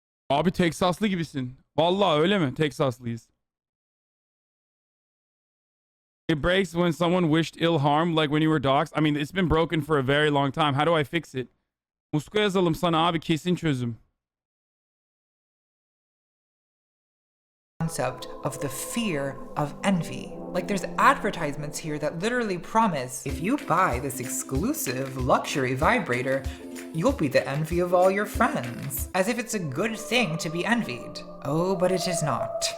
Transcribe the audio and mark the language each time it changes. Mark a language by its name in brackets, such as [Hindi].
[Turkish] Abi Teksaslı gibisin. Vallahi öyle mi? Teksaslıyız. [English] It breaks when someone wished ill harm, like when you were doxxed. I mean, it's been broken for a very long time. How do I fix it? [Turkish] Muska yazalım sana abi, kesin çözüm. [English] Concept of the fear of envy. Like, there's advertisements here that literally promise if you buy this exclusive luxury vibrator, you'll be the envy of all your friends. As if it's a good thing to be envied. Oh, but it is not.